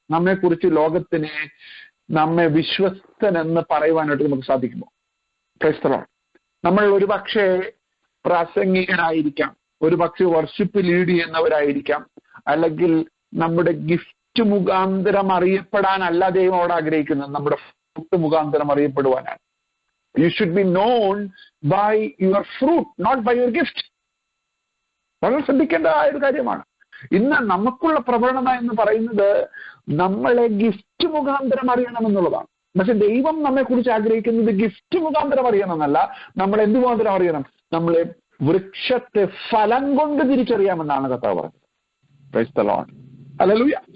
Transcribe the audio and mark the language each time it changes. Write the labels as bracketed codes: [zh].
[ml] നമ്മെക്കുറിച്ച് ലോകത്തിനെ നമ്മെ വിശ്വസ്തൻ എന്ന് പറയുവാനായിട്ട് നമുക്ക് സാധിക്കുമോ? [en] Praise the lord. [ml] നമ്മൾ ഒരുപക്ഷെ പ്രാസംഗികരായിരിക്കാം, ഒരുപക്ഷെ വർഷിപ്പ് ലീഡ് ചെയ്യുന്നവരായിരിക്കാം, അല്ലെങ്കിൽ നമ്മുടെ ഗിഫ്റ്റ് മുഖാന്തരം അറിയപ്പെടാനല്ല ദൈവം അവിടെ ആഗ്രഹിക്കുന്നത്, നമ്മുടെ ഫ്രൂട്ട് മുഖാന്തരം അറിയപ്പെടുവാനാണ്. [en] You should be known by your fruit, not by your gift. [ml] വളരെ ശ്രദ്ധിക്കേണ്ടതായ ഒരു കാര്യമാണ്. ഇന്ന് നമുക്കുള്ള പ്രവണത എന്ന് പറയുന്നത് നമ്മളെ ഗിഫ്റ്റ് മുഖാന്തരം അറിയണമെന്നുള്ളതാണ്. പക്ഷെ ദൈവം നമ്മെ കുറിച്ച് ആഗ്രഹിക്കുന്നത് ഗിഫ്റ്റ് മുഖാന്തരം അറിയണമെന്നല്ല, നമ്മൾ എന്ത് മുഖാന്തരം അറിയണം? നമ്മളെ വൃക്ഷത്തെ ഫലം കൊണ്ട് തിരിച്ചറിയാമെന്നാണ് കർത്താവ് പറഞ്ഞത്. [en] Praise the lord. [ml] ഹല്ലേലൂയ.